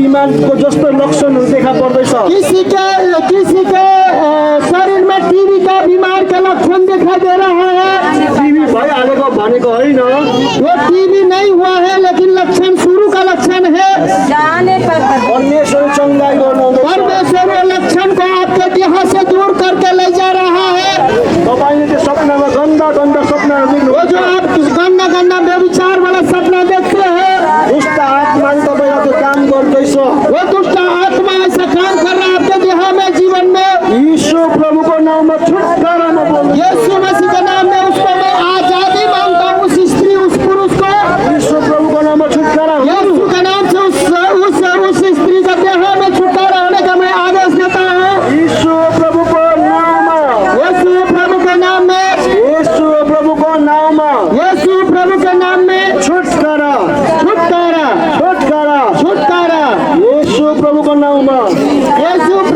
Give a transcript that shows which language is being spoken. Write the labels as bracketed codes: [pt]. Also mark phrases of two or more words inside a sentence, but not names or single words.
[ne] को जस्तो लक्षणहरू देखा पर्दैछ। [hi] किसी के शरीर में टीबी का बीमार का लक्षण दिखाई दे रहा है। [ne] टिभी भइहालेको भनेको होइन, [hi] वो टीबी नहीं हुआ है लेकिन लक्षण शुरू का लक्षण है। जाने पर [ne] परमेश्वर चङ्गाई गर्नुहुँदैछ। [hi] परमेश्वर वो लक्षण को आपके देह से दूर करके ले जा रहा है। [ne] तपाईँले त्यो सपनामा गन्दा गन्दा सपनाहरू देख्नु, [hi] वो जो आप गंदा गंदा व्यभिचार वाला सपना देखते हैं, [ne] दुष्ट आत्माले तपाईँलाई त्यो काम गर्दैछ। [hi] वो दुष्ट आत्मा ऐसा काम कर रहा है आपके देह में, जीवन में। [ne] यीशु प्रभुको नाममा छुटकारामा बोल्नु। [hi] यीशु मसीह के नाम में उसको मैं आजादी मांगता हूँ, उस स्त्री उस पुरुष को। [ne] यीशु प्रभुको नाममा छुटकारा हुनु। [hi] यीशु के नाम से उस स्त्री का देह में छुटकारा होने का मैं आदेश देता हूँ। [ne] यीशु प्रभुको नाममा, [hi] यीशु प्रभु के नाम में, [ne] यीशु प्रभुको नाममा [hi] यीशु प्रभु के नाम में [ne] छुटकारा, [hi] छुटकारा, [ne] छुटकारा। [hi] छुटकारा। [ne] यीशु प्रभुको नाममा यीशु